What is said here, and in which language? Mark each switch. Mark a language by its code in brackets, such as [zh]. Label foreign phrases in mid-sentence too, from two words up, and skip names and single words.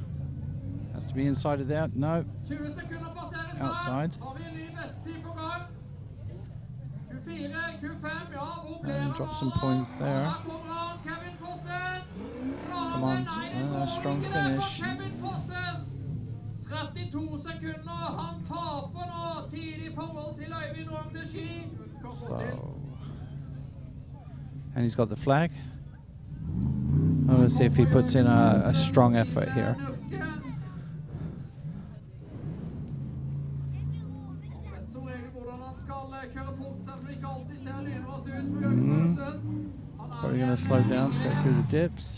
[en] Has to be inside of there. No. Outside. And drop some points there. Come on, strong finish. [no] 32 sekunder, han taper nå tid I forhold til Øyvind Rogne Ski. [en] So, and he's got the flag. I'm going to see if he puts in a strong effort here. Probably going to slow down to go through the dips.